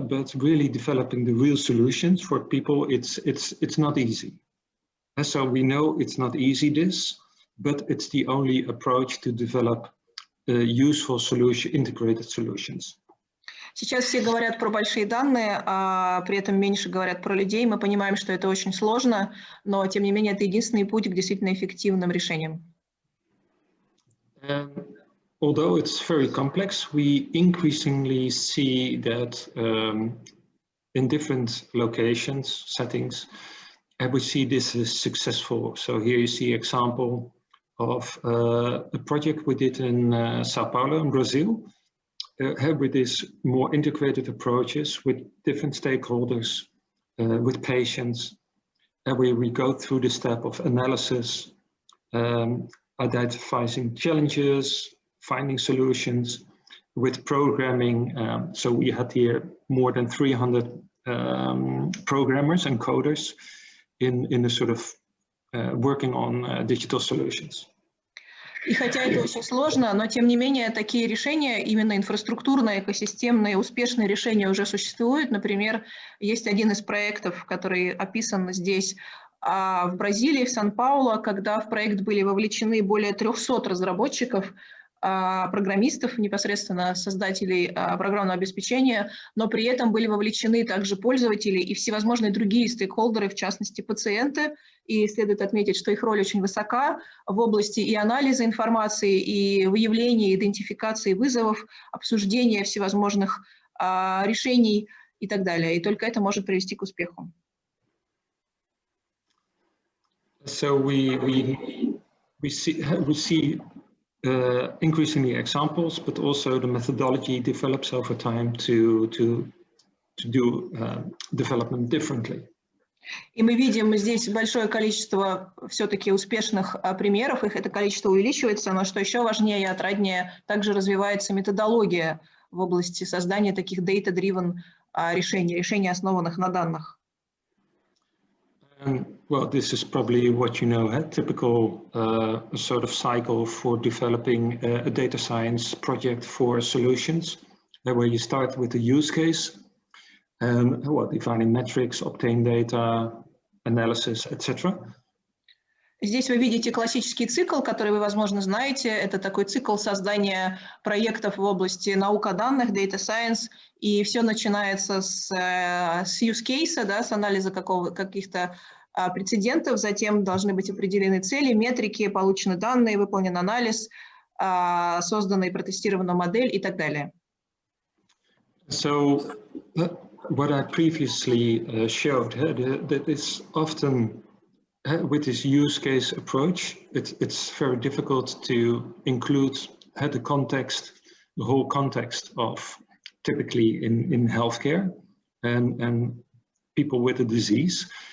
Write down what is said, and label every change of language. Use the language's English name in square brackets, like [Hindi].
[English] But really developing the real solutions for people, it's not easy. And so we know it's not easy, but it's the only approach to develop useful integrated solutions. [Russian] Сейчас все говорят про большие данные, а при этом меньше говорят про людей. Мы понимаем, что это очень сложно, но тем не менее это единственный путь к действительно эффективным решениям. [English] Although it's very complex, we increasingly see that in different locations, settings, we see this is successful. So here you see example of a project we did in Sao Paulo in Brazil, with these more integrated approaches with different stakeholders, with patients, and we go through the step of analysis, identifying challenges, finding solutions with programming. So we had here more than 300 programmers and coders in a sort of working on digital solutions. [Russian] И хотя это очень сложно, но тем не менее такие решения, именно инфраструктурные, экосистемные, успешные решения уже существуют. Например, есть один из проектов, который описан здесь в Бразилии, в Сан-Паулу, когда в проект были вовлечены более 300 разработчиков, программистов, непосредственно создателей программного обеспечения, но при этом были вовлечены также пользователи и всевозможные другие стейкхолдеры, в частности пациенты. И следует отметить, что их роль очень высока в области и анализа информации, и выявления, идентификации вызовов, обсуждения всевозможных решений и так далее. И только это может привести к успеху. [English] So we see increasingly examples, but also the methodology develops over time to do development differently. [Russian] И мы видим здесь большое количество все-таки успешных примеров, их это количество увеличивается, но что еще важнее и отраднее, также развивается методология в области создания таких data-driven решений, основанных на данных. [English] Well, this is probably what you know, a typical sort of cycle for developing a data science project for solutions, where you start with a use case, defining metrics, obtain data, analysis, etc. [Russian] Здесь вы видите классический цикл, который вы, возможно, знаете. Это такой цикл создания проектов в области наука данных, data science, и все начинается с use case, да, с анализа каких-то прецедентов, затем должны быть определены цели, метрики, получены данные, выполнен анализ, создана и протестирована модель и так далее. [English] So, what I previously showed, that is often with this use case approach, it's very difficult to include the context, the whole context of typically in healthcare and people with a disease.